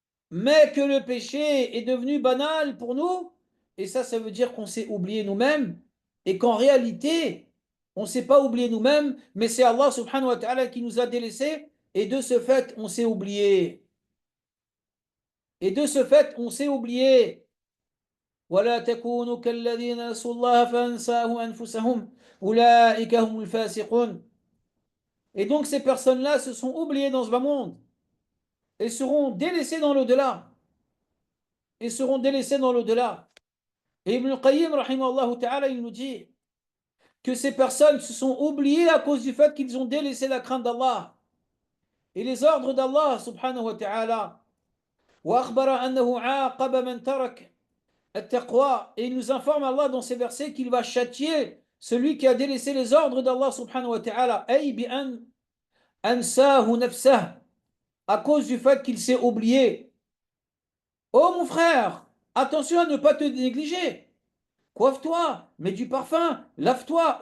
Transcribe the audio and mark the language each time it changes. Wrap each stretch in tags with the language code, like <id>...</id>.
<fr>Mais que le péché est devenu banal pour nous, et ça veut dire qu'on s'est oublié nous-mêmes, et qu'en réalité, on ne s'est pas oublié nous-mêmes, mais c'est Allah subhanahu wa ta'ala qui nous a délaissés, et de ce fait, on s'est oublié. Et de ce fait, on s'est oublié.</fr> <ar>ولا تكونوا كالذين نسوا الله فأنساهم أنفسهم أولئك هم الفاسقون.</ar> <fr>Et donc ces personnes-là se sont oubliées dans ce bas monde et seront délaissées dans l'au-delà. Et seront délaissées dans l'au-delà. Et Ibn al-Qayyim, rahimahullah ta'ala, il nous dit que ces personnes se sont oubliées à cause du fait qu'ils ont délaissé la crainte d'Allah et les ordres d'Allah subhanahu wa ta'ala.</fr> <ar>وأخبر أنه عاقب من ترك التقوى.</ar> <fr>Et il nous informe Allah dans ces versets qu'il va châtier celui qui a délaissé les ordres d'Allah subhanahu wa ta'ala.</fr> <ar>أي بأن أنساه نفسه,</ar> <fr>à cause du fait qu'il s'est oublié. Oh mon frère, attention à ne pas te négliger. Coiffe-toi, mets du parfum, lave-toi.</fr>